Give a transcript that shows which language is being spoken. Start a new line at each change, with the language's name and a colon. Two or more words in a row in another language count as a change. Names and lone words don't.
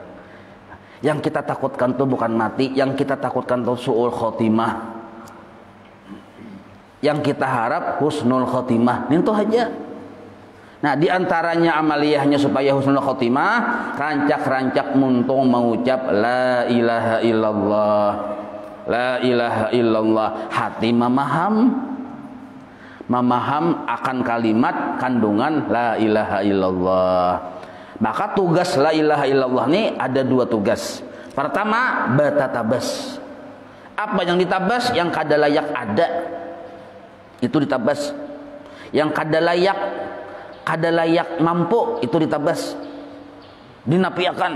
Banjar: Yang kita takutkan tuh bukan mati, yang kita takutkan tuh
Arabic: su'ul khotimah.
Banjar: Yang kita harap
Arabic: husnul khotimah.
Banjar: Itu aja. Nah, diantaranya amaliyahnya supaya
Arabic: husnul khotimah,
Banjar: rancak-rancak muntung mengucap
Arabic: la ilaha illallah, la ilaha illallah.
Banjar: Hati memaham akan kalimat kandungan
Arabic: la ilaha illallah.
Banjar: Maka tugas
Arabic: la ilaha illallah
Banjar: ini ada dua tugas. Pertama, batatabas. Apa yang ditabas? Yang kada layak ada, itu ditabas. Yang kada layak mampu, itu ditabas, dinafiakan.